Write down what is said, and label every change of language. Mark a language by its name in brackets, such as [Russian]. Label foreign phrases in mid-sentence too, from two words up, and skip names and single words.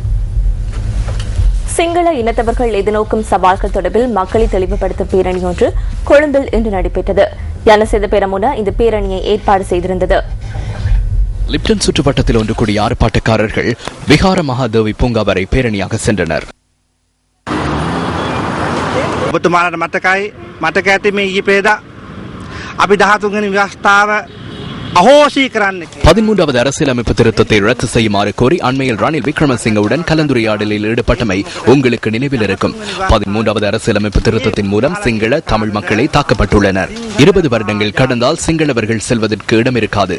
[Tamil] சிங்கள இனத்தவர்கள் எதிர்நோக்கும் சவால்கள் தொடர்பில் மக்களை தெளிவுபடுத்தும் பேரணி ஒன்று கொழும்பில் இன்று நடைபெற்றது. யனசேத பெரமுன இந்த பேரணியை ஏற்பாடு செய்திருந்தது. லிப்டன் சுற்றுவட்டத்தில் ஒன்று கூடிய ஆர்ப்பாட்டக்காரர்கள் விஹார மகாதேவி பூங்கா வரை பேரணியாக சென்றனர். [Sinhala] ඔබතුමාලට මතකයි මතක ඇති මේ ඊයේ පෙරේදා අපි 13 වෙනි ව්‍යවස්ථාව அஹோசி [Tamil] 13வது அரசியலமைப்பு திருத்தத்தை ரத்து செய்யுமாறு கோரி அண்மையில் ரணில் விக்ரமசிங்கவுடன் கலந்துரையாடலில் ஈடுபட்டமை உங்களுக்கு நினைவில் இருக்கும். 13வது அரசியலமைப்பு திருத்தத்தின் மூலம் சிங்கள தமிழ் மக்களே தாக்கப்பட்டுள்ளனர். 20 வருடங்கள் கடந்தால் சிங்களவர்கள் செல்வதற்கு இடம் இருக்காது.